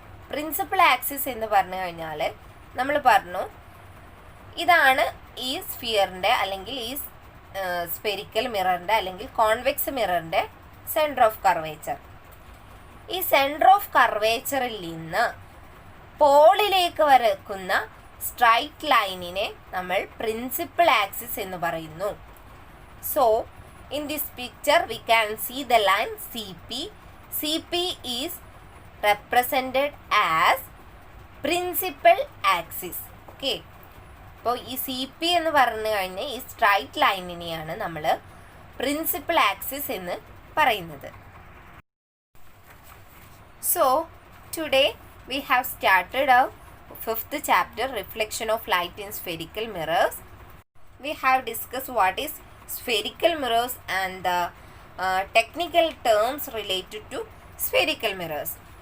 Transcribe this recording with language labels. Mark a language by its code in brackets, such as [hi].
[ml] Principal axis എന്ന് പറഞ്ഞു കഴിഞ്ഞാൽ നമ്മൾ പറഞ്ഞു ഇതാണ് ഈ സ്ഫിയറിൻ്റെ അല്ലെങ്കിൽ ഈ സ്പെരിക്കൽ മിററിൻ്റെ അല്ലെങ്കിൽ കോൺവെക്സ് മിററിൻ്റെ സെൻറ്റർ ഓഫ് കർവേച്ചർ. ഈ സെൻറ്റർ ഓഫ് കർവേച്ചറിൽ നിന്ന് പോളിലേക്ക് വരക്കുന്ന സ്ട്രൈറ്റ് ലൈനിനെ നമ്മൾ പ്രിൻസിപ്പൽ ആക്സിസ് എന്ന് പറയുന്നു. [en] So in this picture we can see the line CP. CP is represented as principal axis. [ml] Okay, അപ്പോൾ ഈ CP എന്ന് പറഞ്ഞു കഴിഞ്ഞാൽ ഈ സ്ട്രൈറ്റ് ലൈനിനെയാണ് നമ്മൾ പ്രിൻസിപ്പൽ ആക്സിസ് എന്ന് പറയുന്നത്. [en] So today we have started our 5th chapter, reflection of light in spherical mirrors. We have discussed what is spherical mirrors and the technical terms related to spherical mirrors.